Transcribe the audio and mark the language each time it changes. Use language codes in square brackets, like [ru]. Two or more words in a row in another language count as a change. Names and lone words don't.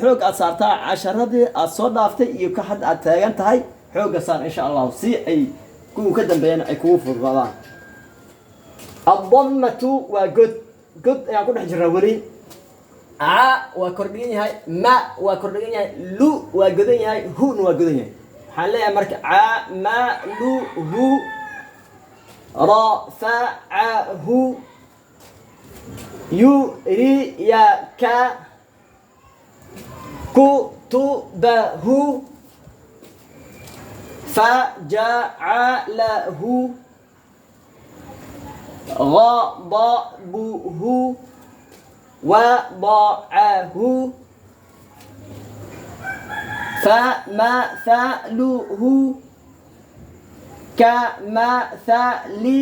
[so] xoog aad saartaa casharadii aad soo dhaaftay iyo ka had aad taagan tahay xooga saar [ar] إن شاء الله [so] si ay ku ka dambeeyaan ay ku fududaadaan ad-dammatu waa god ayaan ku dhex jiraa wali a waa kordhigan yahay ma waa kordhigan yahay lu waa godan yahay hu waa godan yahay waxaan leeyahay marka a ma lu hu ra fa a hu يريك [ar] كتبه فجعله غضبه وضعه فمثله كمثل